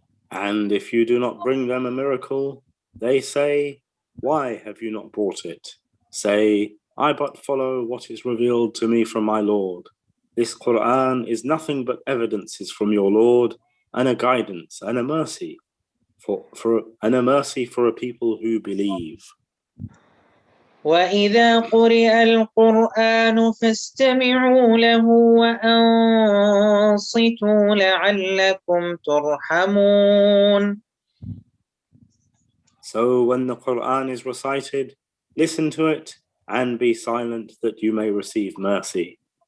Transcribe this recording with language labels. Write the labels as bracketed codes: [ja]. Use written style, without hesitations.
[en] And if you do not bring them a miracle, they say, why have you not brought it? Say, I but follow what is revealed to me from my Lord. This Qur'an is nothing but evidences from your Lord, and a guidance and a mercy for a people who believe. [ar] وإذا قرئ القرآن فاستمعوا له وأنصتوا لعلكم ترحمون. [en] So when the Qur'an is recited, listen to it and be silent that you may receive mercy.